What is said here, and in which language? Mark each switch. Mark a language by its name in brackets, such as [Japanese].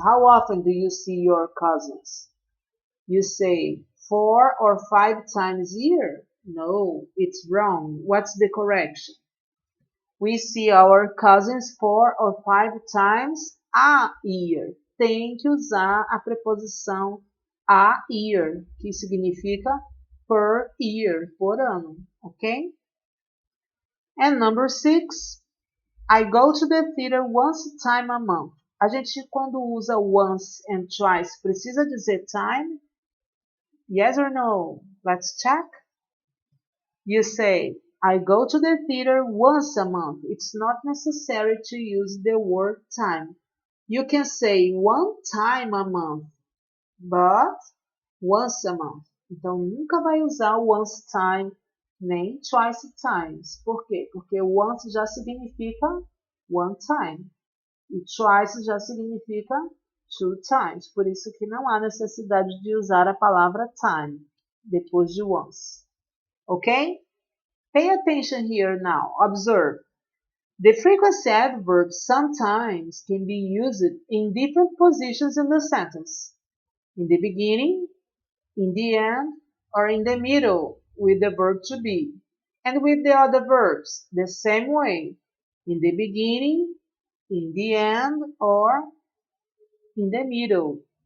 [English] How often do you see your cousins? You say 4 or 5 times a year. No, it's wrong. What's the correction? We see our cousins 4 or 5 times a year. [Portuguese] Tem que usar a preposição a year, que significa per year, por ano, ok? [English] And number 6, I go to the theater once time a month. [Portuguese] A gente, quando usa once and twice, precisa dizer time? [English] Yes or no? Let's check. You say, I go to the theater once a month. It's not necessary to use the word time. You can say one time a month, but once a month. [Portuguese] Então, nunca vai usar once time, nem twice times. Por quê? Porque once já significa one time. E twice já significa two times. Por isso que não há necessidade de usar a palavra time depois de once. [English] Ok? Pay attention here now. Observe. The frequency adverbs sometimes can be used in different positions in the sentence. In the beginning, in the end, or in the middle with the verb to be. And with the other verbs, the same way. In the beginning, in the end, or in the middle.